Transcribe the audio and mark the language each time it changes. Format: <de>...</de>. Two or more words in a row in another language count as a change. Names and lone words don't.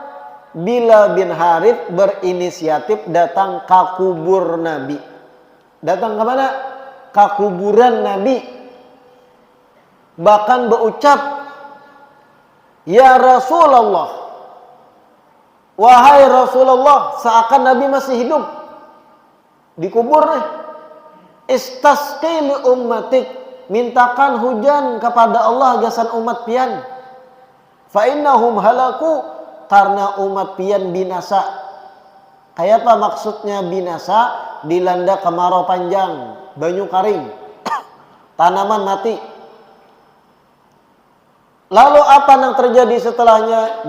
<id>Bilal bin Harith berinisiatif datang ke kubur Nabi. Datang ke mana? Ke kuburan Nabi. Bahkan berucap,</id> <ar>يا رسول الله,</ar> <id>wahai Rasulullah, seakan Nabi masih hidup di kuburnya.</id> <ar>استسق لأمتك,</ar> <bjn>mintakan hujan kepada Allah gasan umat pian.</bjn> <ar>فإنهم هلكوا,</ar> <bjn>karena umat pian binasa. Kayak apa maksudnya binasa? Dilanda kemarau panjang, banyu kering, tanaman mati.</bjn> <id>Lalu apa yang terjadi setelahnya?</id>